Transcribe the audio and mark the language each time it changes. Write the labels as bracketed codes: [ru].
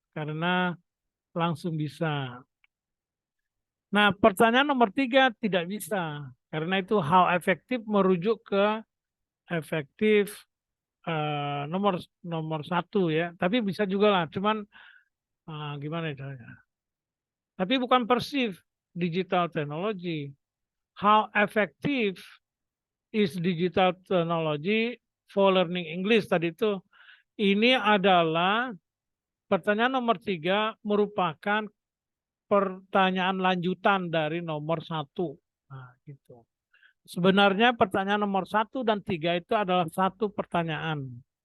[id] Karena langsung bisa. Nah, pertanyaan nomor 3 tidak bisa. Karena itu how efektif merujuk ke efektif nomor nomor 1 ya. Tapi bisa juga lah, cuman gimana itu? Tapi bukan [en] perceive digital technology. How effective is digital technology for learning English tadi itu? [id] Ini adalah pertanyaan nomor 3 merupakan pertanyaan lanjutan dari nomor 1. Nah, gitu. Sebenarnya pertanyaan nomor 1 dan 3 itu adalah satu pertanyaan.